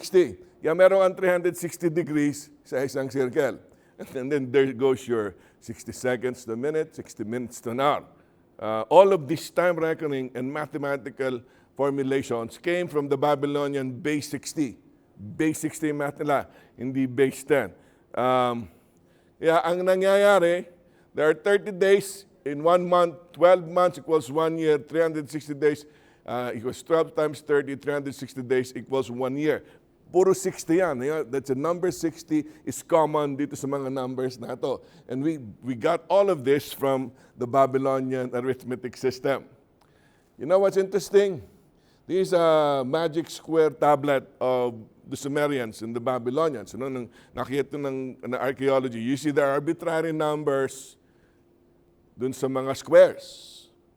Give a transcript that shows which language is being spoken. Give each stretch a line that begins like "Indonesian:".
Filipino: Kaya meron ang 360 degrees sa isang circle.
English: And then there goes your 60 seconds to a minute, 60 minutes to an hour. All of this time reckoning and mathematical formulations came from the Babylonian base 60. Base 60 math
Filipino: nila, hindi
English: base 10.
Filipino: Ang nangyayari,
English: there are 30 days in 1 month, 12 months equals 1 year, 360 days equals 12 times 30, 360 days equals 1 year.
Filipino: Puro 60 yan.
English: That's a number 60 is common
Filipino: dito sa mga numbers na ito.
English: And we got all of this from the Babylonian arithmetic system. You know what's interesting? This is a magic square tablet of the Sumerians and the Babylonians.
Filipino: Nung nakita ng archaeology,
English: you see the arbitrary numbers
Filipino: dun sa mga squares.